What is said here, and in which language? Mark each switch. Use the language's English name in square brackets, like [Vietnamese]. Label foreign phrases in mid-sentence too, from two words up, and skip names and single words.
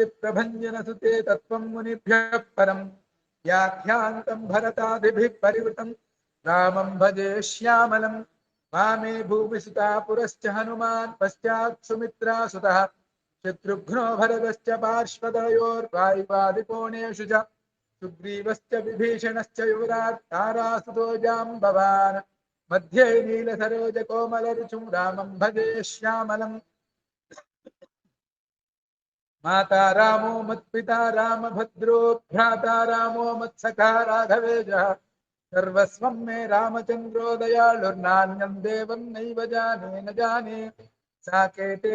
[Sanskrit] ప్రభంజన సుతే తత్వం మునిభ్యః పరం వ్యాఖ్యాంతం భరతాదిభిః పరివృతం రామం భజే శ్యామలం వామే భూమి సుతా పురశ్చ హనుమాన్ పశ్చాత్ సుమిత్రా సుతః శత్రుఘ్నో భరతశ్చ పార్శ్వదయోర్వాయువాదికోణేషు చ సుగ్రీవశ్చ విభీషణశ్చ యువరాట్ తారాసుతో జాంబవాన్ మధ్యే నీలసరోజ కోమలరుచుం రామం భజే శ్యామలం माता रामो मत्पिता रामभद्रो भ्राता रामो मत्सखा राघवेजः सर्वस्वं मे रामचन्द्रो दयालुर्नान्यं देवं नैव जाने न जाने साकेते